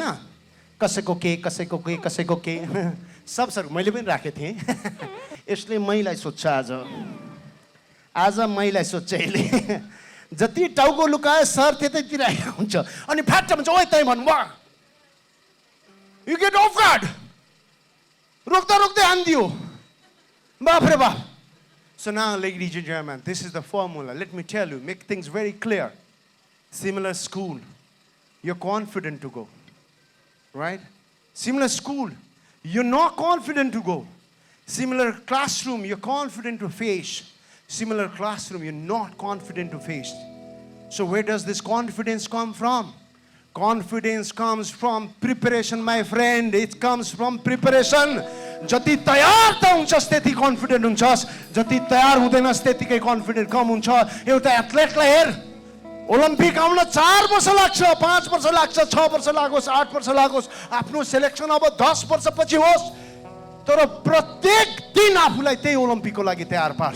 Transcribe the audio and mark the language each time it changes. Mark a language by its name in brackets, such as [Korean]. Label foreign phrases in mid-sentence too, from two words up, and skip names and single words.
[Nepali] कसैको के कसैको के कसैको के सब सर मैले पनि राखेको थिएँ। यसले मैलाई सोध्छ, आज मैलाई सोध्छ यसले। जति टाउको लुकाए सर त्यतैतिर आएको हुन्छ अनि फ्याट भन्छ, ओइ तै भन्नु वा [English] you get off guard, [Nepali] रोक्दा रोक्दै हान्दियो, बाप रे बाप। [English] So now ladies and gentlemen, this is the formula. Let me tell you, make things very clear. Similar school, you're confident to go, right? Similar school, you're not confident to go. Similar classroom, you're confident to face. Similar classroom, you're not confident to face. So where does this confidence come from? Confidence comes from preparation, my friend. It comes from preparation. [Nepali] जति तयार त हुन्छस् त्यति कन्फिडेन्ट हुन्छस्, जति तयार हुँदैनस् त्यतिकै कन्फिडेन्ट कम हुन्छ। एउटा एथलेटलाई हेर, ओलम्पिक आउन 4 वर्ष लाग्छ, 5 वर्ष लाग्छ, 6 वर्ष लागोस्, 8 वर्ष लागोस्, आफ्नो सेलेक्सन अब 10 वर्षपछि होस्, तर प्रत्येक दिन आफूलाई त्यही ओलम्पिकको लागि तयार पार्छ।